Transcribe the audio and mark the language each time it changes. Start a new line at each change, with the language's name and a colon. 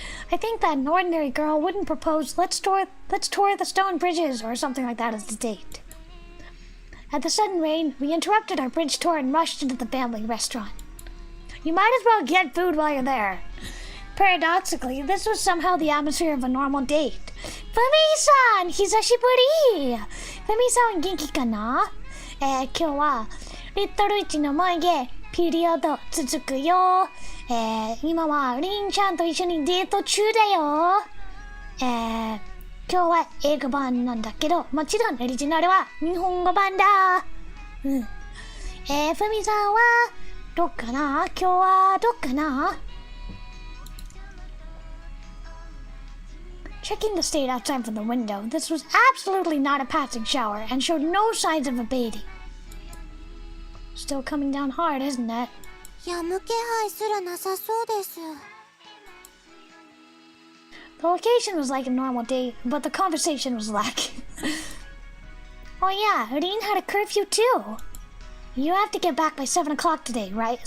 English: I think that an ordinary girl wouldn't propose, let's tour the stone bridges or something like that as a date. At the sudden rain, we interrupted our bridge tour and rushed into the family restaurant. You might as well get food while you're there. Paradoxically, this was somehow the atmosphere of a normal date.
Japanese: Fumi-san! Hisashiburi! Fumi-san, genki ka na? 今日はリットル1の眉毛ピリオド続くよ。今はリンちゃんと一緒にデート中だよ。今日は英語版なんだけど、もちろんオリジナルは日本語版だ。ふみさんはどっかな？今日はどっかな？
English: Checking the state outside from the window, this was absolutely not a passing shower and showed no signs of abating. Still coming down hard, isn't it?
Japanese: やむ気配すらなさそうです。
English: The location was like a normal date, but the conversation was lacking. Oh yeah, Rin had a curfew too. You have to get back by 7 o'clock today, right?